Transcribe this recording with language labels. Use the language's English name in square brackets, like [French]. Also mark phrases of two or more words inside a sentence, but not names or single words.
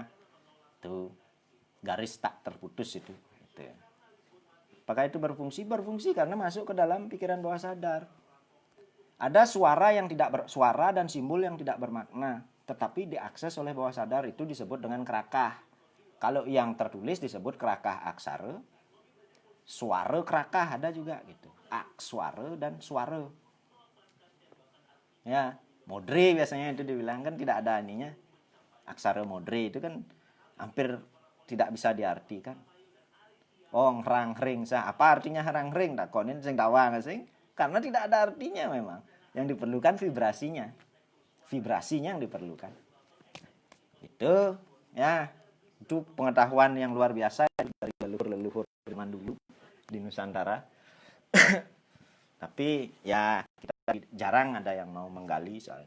[Indonesian] Itu garis tak terputus itu. Gitu. Apakah itu berfungsi? Berfungsi karena masuk ke dalam pikiran bawah sadar. Ada suara yang tidak suara dan simbol yang tidak bermakna, tetapi diakses oleh bawah sadar itu disebut dengan kerakah. Kalau yang tertulis disebut kerakah aksara, suara kerakah ada juga gitu. Akswara dan suara. Ya, modre biasanya itu dibilang kan tidak ada ininya. Aksara modre itu kan hampir tidak bisa diartikan. Oh, ngerang ring sah. Apa artinya ngerang ring? [Balinese] Tak konin sing tawang sing [Indonesian] karena tidak ada artinya memang. Yang diperlukan vibrasinya. Vibrasinya yang diperlukan. Itu ya. Itu pengetahuan yang luar biasa dari leluhur-leluhur zaman dulu di Nusantara. Tapi ya kita jarang ada yang mau menggali soalnya.